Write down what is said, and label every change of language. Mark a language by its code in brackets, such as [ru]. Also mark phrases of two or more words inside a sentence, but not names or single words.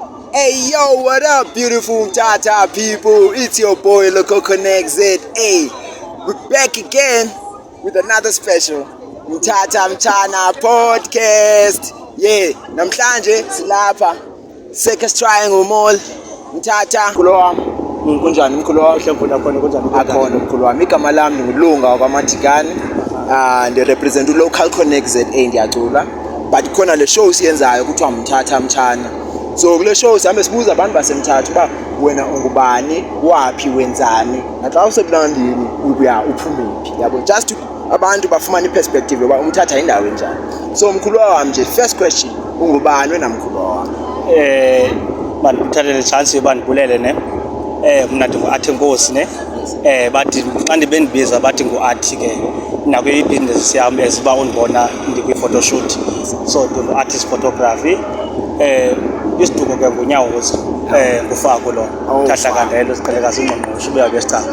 [en] Hey yo, what up, beautiful Tata people? It's your boy Local Connect ZA. We're back again with another special Mtata Mchana podcast. [xh] Yeah, namhlanje silapha Circus Triangle Mall. Mtata mkhulu wami. Kunjani mkhulu wami? Hlembona khona kunjani? Akhona mkhulu wami. Igama lami ngulunga wakwaMatikane. Ndirepresent uLocal Connect ZA ndiyacula. But khona le show siyenzayo kuthiwa Mtata Mchana. So kule show sihambe sibuza abantu basemthatha uba wena ungubani, waphi, wenzani, naxa usebulandini ubuya uphumephi, yabo, [en] just to [xh] abantu bafumane iperspective yoba umthatha indawo enjani. So mkhulu wami nje, [en] first question, [xh] ungubani wena mkhulu wami? Bandithathele chance yoba ndibulele ne. Mna ndingu-Art Nkosi ne. Bathi xa ndibendibiza bathi ngu-Art ke. Nakwi-business yami eziba undibona ndikwi-photoshoot. So ndingu- [en] artist photography. [xh] Isiduko ke nguNyawuza ngufako lo Hlahlakandelo siqhelekazi uNgqongqoshe ubuya kwesicaba.